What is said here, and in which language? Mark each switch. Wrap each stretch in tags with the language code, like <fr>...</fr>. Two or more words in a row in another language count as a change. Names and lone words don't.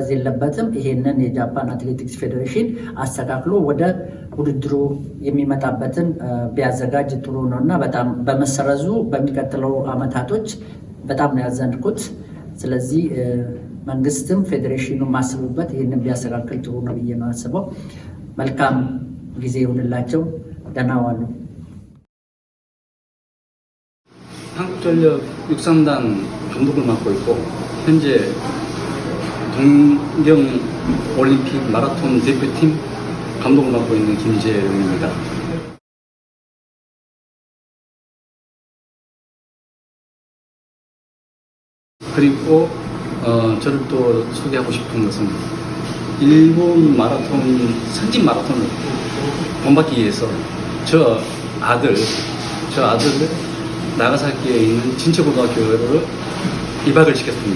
<am>የለበትም። ይሄንን የጃፓን አትሌቲክስ ፌዴሬሽን አስተካክሎ ወደ ውድድሩ የሚመጣበትን ቢያዘጋጅ ጥሩ ነው እና በጣም በመሰረዙ በሚቀጥለው አመታቶች በጣም ነው ያዘንኩት። ስለዚህ መንግስትም ፌዴሬሽኑ ማስቡበት ይህንን ቢያስተካክል ጥሩ ነው ብዬ ነው አስበው። መልካም ጊዜ ይሁንላቸው። ደህና ዋሉ።</am> <ko>한국전력 육상단 감독을 맡고 있고 현재 동경 올림픽 마라톤 대표팀 감독을 맡고 있는 김재룡입니다. 그리고 저를 또 소개하고 싶은 것은 일본 마라톤 선진 마라톤을 본받기 위해서 저 아들을 나가사키에 있는 진채고등학교를 입학을 시켰습니다.</ko>